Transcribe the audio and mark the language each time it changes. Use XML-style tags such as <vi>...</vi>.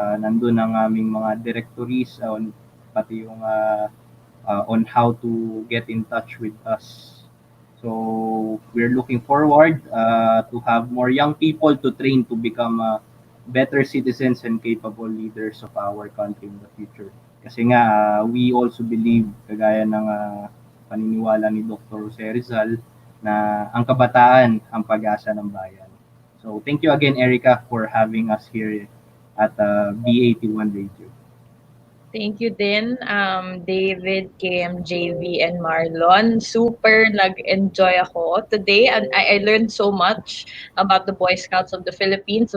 <tl>Nandun ang aming mga directories pati yung</tl> <en>on how to get in touch with us. So we're looking forward to have more young people to train to become better citizens and capable leaders of our country in the future.</en> <tl>Kasi nga,</tl> <en>we also believe,</en> <tl>kagaya ng paniniwala ni Dr. Jose Rizal, na ang kabataan ang pag-asa ng bayan.</tl> <en>So thank you again, Erica, for having us here at B81 Radio. Thank you din, David, Kim, JV, and Marlon.</en> <tl>Super nag-enjoy ako</tl> <en>today, and I learned so much about the Boy Scouts of the Philippines.</en>